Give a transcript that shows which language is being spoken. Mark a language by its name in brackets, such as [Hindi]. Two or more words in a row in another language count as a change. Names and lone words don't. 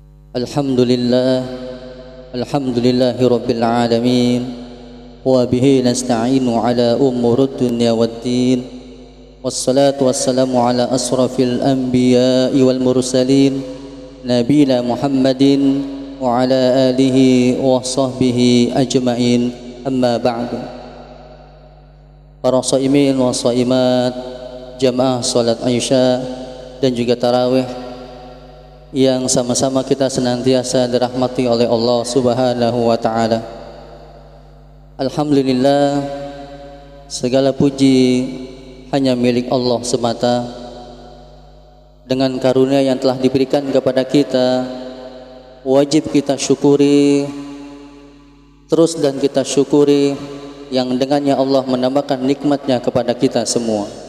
[Arabic] الحمد لله، الحمد لله رب العالمين، وبه نستعين على أمور الدنيا والدين، والصلاة والسلام على أشرف الأنبياء والمرسلين، نبينا محمد وعلى آله وصحبه أجمعين، أما بعد. [Indonesian] Para [Arabic] صائمين وصائمات, [Indonesian] jamaah salat Isya dan juga tarawih yang sama-sama kita senantiasa dirahmati oleh Allah [Arabic] سبحانه وتعالى. [Indonesian] Alhamdulillah, segala puji hanya milik Allah semata. Dengan karunia yang telah diberikan kepada kita, wajib kita syukuri terus dan kita syukuri yang dengannya Allah menambahkan nikmatnya kepada kita semua.